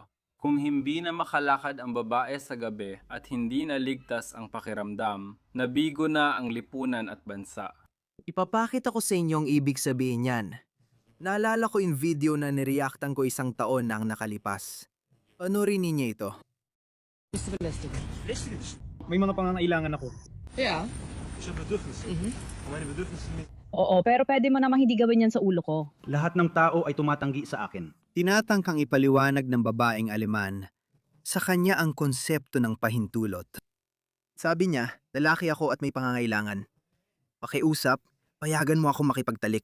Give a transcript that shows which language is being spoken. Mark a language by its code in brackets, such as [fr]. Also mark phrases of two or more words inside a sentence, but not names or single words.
[tl] Kung hindi na makalakad ang babae sa gabi at hindi na ligtas ang pakiramdam, nabigo na ang lipunan at bansa. Ipapakita ko sa inyo ang ibig sabihin yan. Naalala ko yung video na nireactan ko isang taon na ang nakalipas. Panoorin ninyo ito. May mga pangangailangan ako. [de] Ja. Ich habe Bedürfnisse. Und meine Bedürfnisse sind [tl] Oo, pero pwede mo namang hindi gawin yan sa ulo ko. lahat ng tao ay tumatanggi sa akin. Tinatangkang ipaliwanag ng babaeng Aleman sa kanya ang konsepto ng pahintulot. Sabi niya, lalaki ako at may pangangailangan. Pakiusap, payagan mo ako makipagtalik.